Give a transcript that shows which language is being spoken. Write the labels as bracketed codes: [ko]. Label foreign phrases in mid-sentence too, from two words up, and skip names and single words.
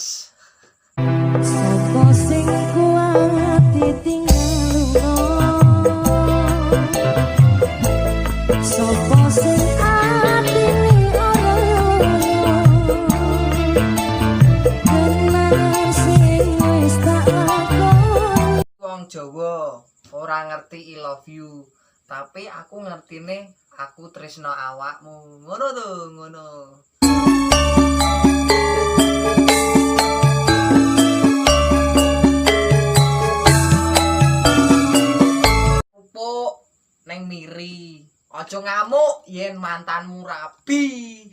[jv] Sopo sing kuat ditinggal lunga, sopo sing atine ora kenangan sing wis tak lakoni. Wong Jawa ora ngerti [en] I love you, [jv] tapi aku ngertine aku tresno awakmu. Ngono to, ngono. Pupuk neng miri, aja ngamuk yen mantanmu rabi.